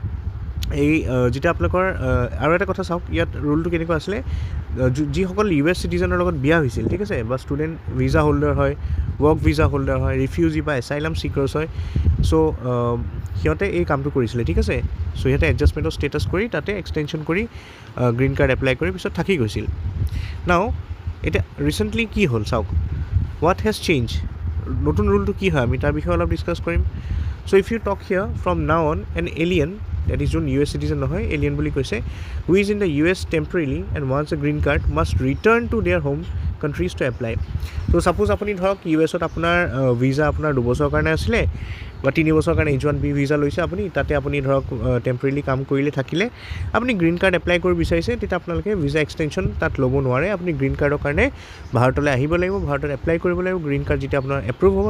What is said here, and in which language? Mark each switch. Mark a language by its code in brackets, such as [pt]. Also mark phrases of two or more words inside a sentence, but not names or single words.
[as] এই যেতিয়া আপোনালোকৰ আৰু এটা কথা চাওক ইয়াত ৰুলটো কেনেকুৱা আছিলে যিসকল [en] US citizen [as] লগত বিয়া হৈছিল ঠিক আছে বা [en] student visa holder [as] হয় [en] work visa holder [as] হয় ৰিফিউজি বা [en] asylum seekers [as] হয় চ' সিহঁতে এই কামটো কৰিছিলে ঠিক আছে চ' সিহঁতে [en] adjustment status [as] কৰি তাতে এক্সটেনশ্যন কৰি [en] green card apply [as] কৰি পিছত থাকি গৈছিল নাও এতিয়া ৰিচেণ্টলি কি হ'ল চাওক [en] what has change [as] নতুন ৰুলটো কি হয় আমি তাৰ বিষয়ে অলপ ডিছকাছ [en] কৰিম so if you talk here from now on an alien that is যোন US citizen নহয় alien [as] বুলি কৈছে [en] who is in the US temporarily and wants a green card must return to their home countries to apply so suppose [as] আপুনি ধৰক US-ত আপোনাৰ ভিজা আপোনাৰ 2 বছৰৰ কাৰণে আছিলে বা 3 বছৰৰ কাৰণে H1B ভিজা লৈছে আপুনি তাতে আপুনি ধৰক টেম্পৰেলি কাম কৰিলে থাকিলে আপুনি [en] green card apply [as] কৰিব বিচাৰিছে তেতিয়া আপোনালোকে [en] visa extension [as] তাত ল'ব নোৱাৰে আপুনি [en] green card [as] কাৰণে ভাৰতলৈ আহিব লাগিব ভাৰতত এপ্লাই কৰিব লাগিব [en] green card [as] যেতিয়া আপোনাৰ এপ্ৰুভ হ'ব